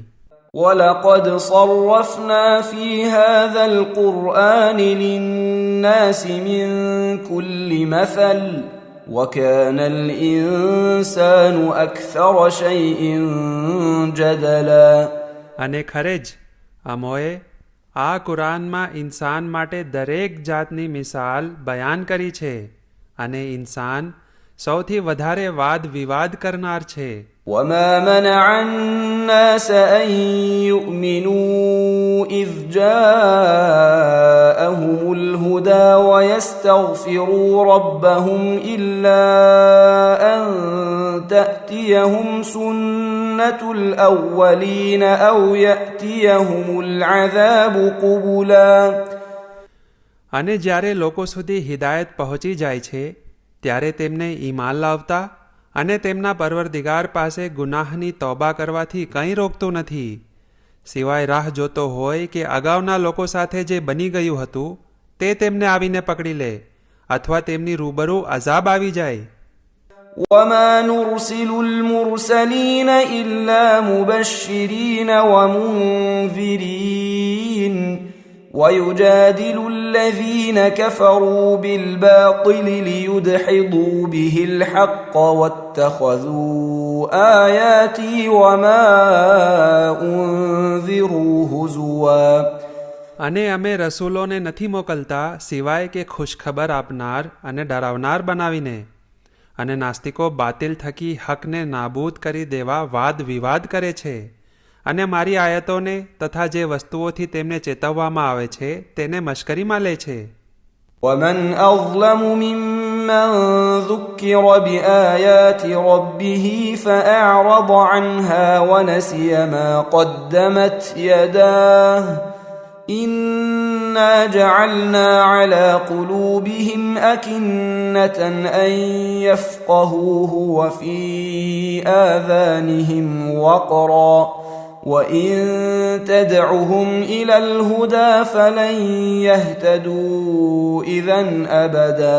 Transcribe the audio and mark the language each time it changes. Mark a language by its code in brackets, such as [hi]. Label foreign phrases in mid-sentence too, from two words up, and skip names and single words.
[ar] ولقد صرفنا في هذا القرآن للناس من كل مثل وكان الإنسان أكثر شيء جدلا. [gu] અને ખરે જ અમોએ આ કુરાનમાં ઇન્સાન માટે દરેક જાતની મિસાલ બયાન કરી છે, અને ઇન્સાન સૌથી વધારે વાદ વિવાદ કરનાર છે. [ar] وما منع الناس أن يؤمنوا إذ جاءهم الهدى ويستغفروا ربهم إلا أن تأتيهم سنة الأولين أو يأتيهم العذاب قبلا. [gu] અને જ્યારે લોકો સુધી હિદાયત પહોંચી જાય છે ત્યારે તેમને ઈમાન લાવતા અને તેમના પરવરદિગાર પાસે ગુનાહની તૌબા કરવાથી કંઈ રોકતું નથી, સિવાય રાહ જોતો હોય કે અગાઉના લોકો સાથે જે બની ગયું હતું તે તેમને આવીને પકડી લે, અથવા તેમની રૂબરૂ અઝાબ આવી જાય. [ar] وما نرسل المرسلين إلا مبشرين ومنذرين ويجادل الذين كفروا بالباطل ليدحضوا به الحق واتخذوا آياتي وما أنذروا هزوا. [gu] અને અમે રસૂલોને નથી મોકલતા સિવાય કે ખુશખબર આપનાર અને ડરાવનાર બનાવીને, અને નાસ્તિકો બાતિલ થકી હકને નાબૂદ કરી દેવા વાદ વિવાદ કરે છે, અને મારી આયતોને તથા જે વસ્તુઓથી તેમને ચેતવવામાં આવે છે તેને મશ્કરીમાં લે છે. [ar] ومن أظلم ممن ذكر بآيات ربه فأعرض عنها ونسي ما قدمت يداه إنا جعلنا على قلوبهم أكنة أن يفقهوه وفي آذانهم وقرا وإن تدعهم إلى الهدى فلن يهتدوا إذا أبدا.